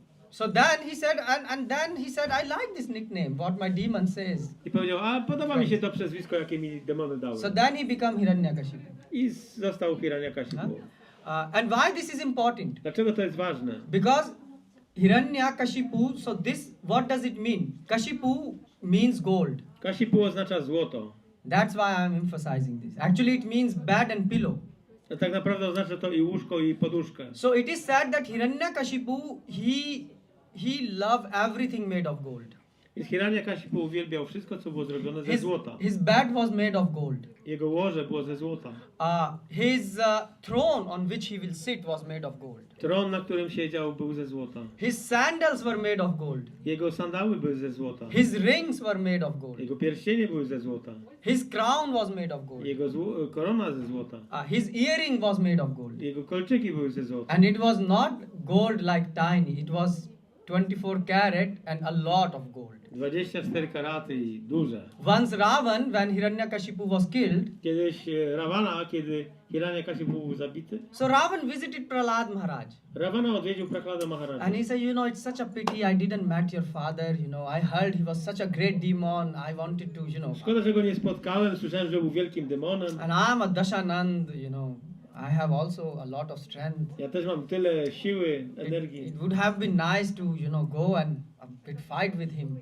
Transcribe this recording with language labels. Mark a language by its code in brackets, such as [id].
[en] So then he said, and then he said, I like this nickname, what my demon says. [pl] I powiedział, a podoba mi się to przezwisko, jakie mi demony dały. [en] So then he became Hiranyakashipu. [pl] I został Hiranyakashipu. [en] And why this is important? Dlaczego to jest ważne? Because Hiranyakashipu, so this, what does it mean? Kashipu means gold. [pl] Kashipu oznacza złoto. [en] That's why I'm emphasizing this. Actually, it means bed and pillow. [pl] A tak naprawdę oznacza to i łóżko, i poduszkę. [en] So it is said that Hiranyakashipu, he loved everything made of gold. [pl] Więc Hiranyakashipu uwielbiał wszystko, co było zrobione ze złota. [en] His bed was made of gold. [pl] Jego łoże było ze złota. [en] His throne on which he will sit was made of gold. [pl] Tron, na którym siedział, był ze złota. [en] His sandals were made of gold. [pl] Jego sandały były ze złota. [en] His rings were made of gold. [pl] Jego pierścienie były ze złota. [en] His crown was made of gold. [pl] Jego korona ze złota. [en] His earring was made of gold. [pl] Jego kolczyki były ze złota. [en] And it was not gold like tiny. It was 24 karat and a lot of gold. [pl] 24 karaty i duże. [en] Once Ravan, when Hiranyakashipu was killed, [pl] Kiedyś Ravana, kiedy Hiranyakashipu był zabity, [en] so Ravan visited Prahlad Maharaj. [pl] Ravana odwiedził Prahlada [en] And [pl] Maharaja. [en] he said, you know, it's such a pity I didn't met your father. You know, I heard he was such a great demon. I wanted to, you know. [pl] Szkoda, że go nie spotkałem. Słyszałem, że był wielkim demonem. [en] And I'm a Dashanand, you know. I have also a lot of strength. [pl] Ja też mam tyle siły, energii. [en] It would have been nice to, you know, go and a bit fight with him.